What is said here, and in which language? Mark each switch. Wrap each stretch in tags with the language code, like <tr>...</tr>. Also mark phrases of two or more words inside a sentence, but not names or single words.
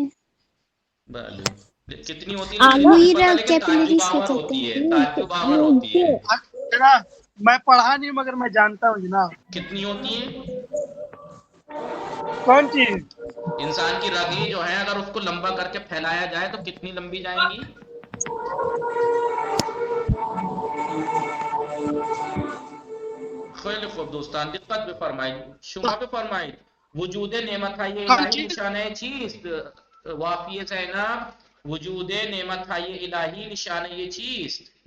<ur>بھلے کتنی ہوتی ہے مجھے موئی نہیں پتا رگ لیکن تعجب کیپلریز کو آور کہتے ہوتی ہے. ہیں. تعجب آور ہوتی ہے. جناب میں پڑھا نہیں مگر میں جانتا ہوں جناب. کتنی ہوتی ہیں؟ کون چیز؟ انسان کی رگیں جو ہیں اگر اس کو لمبا کر کے پھیلایا جائے تو کتنی لمبی جائیں گی؟</ur> <fa>خیلی خوب دوستان دقت بفرمائید. شما بفرمائید وجود نعمت های</fa> <ur>کون</ur> <fa>الهی</fa> <ur>چیز؟</ur> <fa>نشانه چیست؟ وافیه زینب وجود نعمت های الهی نشانه چیست؟</fa>